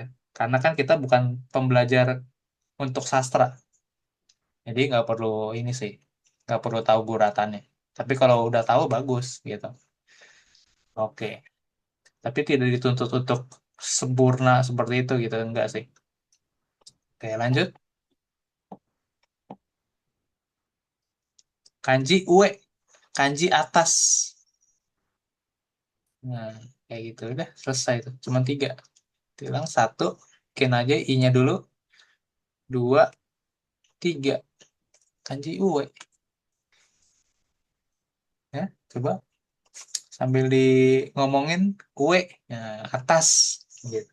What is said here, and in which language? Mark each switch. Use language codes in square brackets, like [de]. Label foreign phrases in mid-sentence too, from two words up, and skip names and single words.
[id] Karena kan kita bukan pembelajar untuk sastra. Jadi nggak perlu ini sih, nggak perlu tahu guratannya. Tapi kalau udah tahu bagus gitu. Oke. Tapi tidak dituntut untuk sempurna seperti itu gitu, enggak sih. Oke, lanjut. Kanji ue, kanji atas. Nah, kayak gitu udah selesai tuh. Cuma tiga. Bilang satu, bikin aja i-nya dulu. Dua, tiga. Kanji ue. Ya, coba sambil di ngomongin ue, nah, atas gitu.